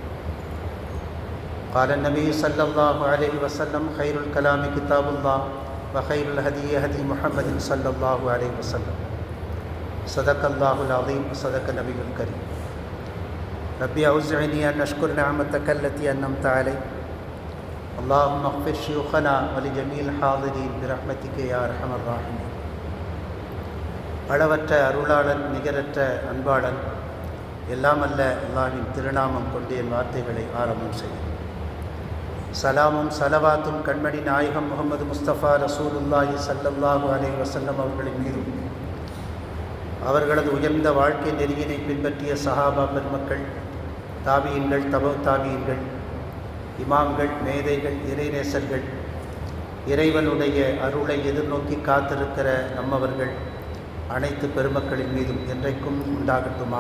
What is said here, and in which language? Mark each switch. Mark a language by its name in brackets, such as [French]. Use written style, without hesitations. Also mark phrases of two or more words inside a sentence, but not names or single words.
[Arabic] قال النبي صلى الله عليه وسلم: خير الكلام كتاب الله وخير الهدي هدي محمد صلى الله عليه وسلم. صدق الله العظيم وصدق النبي الكريم. ربي أوزعني أن أشكر نعمتك التي أنعمت علي. اللهم اغفر شيوخنا ولجميع الحاضرين برحمتك يا أرحم الراحمين. [Tamil] அளவற்ற அருளாளன் நிகரற்ற அன்பாளன் எல்லாம் அல்ல அல்லாஹ்வின் திருநாமம் கொண்டு என் வார்த்தைகளை ஆரம்பம் செய்யும். சலாமும் சலவாத்தும் கண்மணி நாயகம் முகமது முஸ்தபா [Arabic] رسول الله صلى الله عليه وسلم [Tamil] அவர்களின் மீதும் அவர்களது உயர்ந்த வாழ்க்கை நெறியினை பின்பற்றிய சஹாபா பெருமக்கள், தாபியீன்கள், தபோ தாபியீன்கள், இமாம்கள், மேதைகள், இறைநேசர்கள், இறைவனுடைய அருளை எதிர்நோக்கி காத்திருக்கிற நம்மவர்கள் அனைத்து பெருமக்களின் மீதும் என்றைக்கும் உண்டாகட்டுமாக.